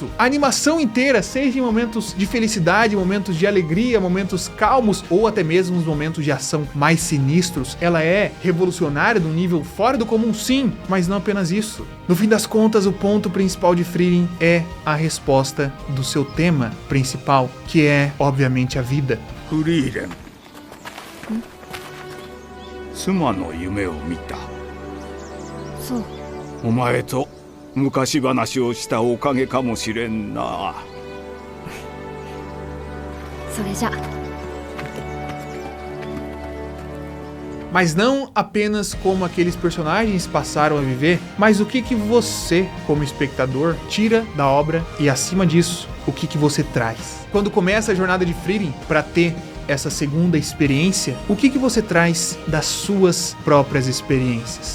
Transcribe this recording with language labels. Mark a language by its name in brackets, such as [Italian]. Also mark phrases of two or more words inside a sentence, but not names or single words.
[Portuguese] A animação inteira, seja em momentos de felicidade, momentos de alegria, momentos calmos, ou até mesmo os momentos de ação mais sinistros, ela é revolucionária num nível fora do comum, sim, mas não apenas isso. No fim das contas, o ponto principal de Frieren é a resposta do seu tema principal, que é, obviamente, a vida. [Japanese] フリーレン妻の夢を見た。そう。お前と昔話をしたおかげかもしれんな。それじゃ。 [Portuguese] Mas não apenas como aqueles personagens passaram a viver, mas o que você, como espectador, tira da obra e, acima disso, o que você traz. Quando começa a jornada de Frieren para ter essa segunda experiência, o que você traz das suas próprias experiências?